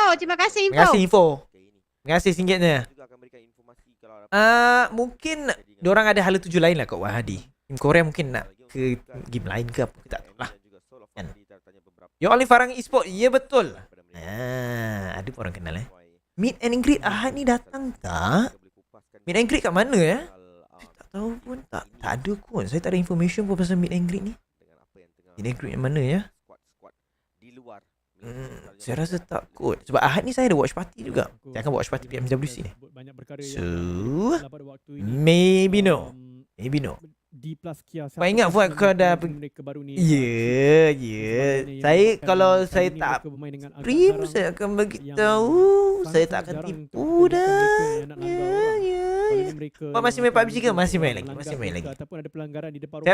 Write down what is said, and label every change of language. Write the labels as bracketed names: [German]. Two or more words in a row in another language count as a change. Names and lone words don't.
[Malay] Terima kasih seringgitnya. Mungkin diorang ada hala tuju lain lah kat Wahadi. Tim Korea mungkin nak ke game lain ke apa, kita tak tahu lah. Kan? [English] You all [Malay] ni Farang Esport, ya betul. Ada pun orang kenal [English] Meet and greet [Malay] Ahad ni datang tak? [English] Meet and greet [Malay] kat mana ya? Saya tak tahu pun, tak ada pun. Saya tak ada information pun pasal [English] meet and greet [Malay] ni. [English] Meet and greet [Malay] yang mana ya? Saya rasa tak kot. Sebab Ahad ni saya ada [English] watch party [Malay] juga. Saya akan [English] watch party [Malay] PMWC ni. [English] So maybe no. [Malay] D plus Kia. Kau ingat Fuad kau dah mereka baru ni. Ya. Saya kalau saya tak Prim, saya akan bagi tahu. Saya tak akan tipu dah. Ya. Kau masih main PUBG ke? Masih main lagi. Ataupun ada pelanggaran di depan.